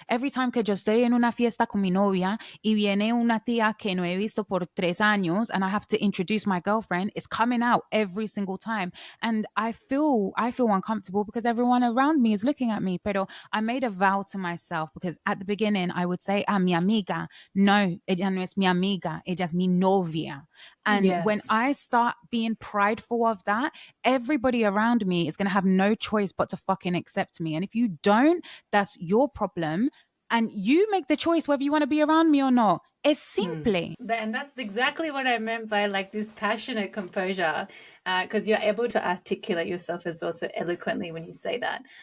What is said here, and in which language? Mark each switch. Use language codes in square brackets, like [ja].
[en] Every time [es] que yo estoy en una fiesta con mi novia y viene una tía que no he visto por 3 años [en] and I have to introduce my girlfriend, it's coming out every single time. And I feel uncomfortable because everyone around me is looking at me. [es] Pero [en] I made a vow to myself, because at the beginning I would say, [es] mi amiga. No, ella no es mi amiga, ella es mi novia. [en] And when Yes. I start being prideful of that, everybody around me is going to have no choice but to fucking accept me. And if you don't, that's your problem. And you make the choice whether you want to be around me or not. [es] Es simple. [en] And that's exactly what I meant by like this passionate composure, because you're able to articulate yourself as well so eloquently when you say that.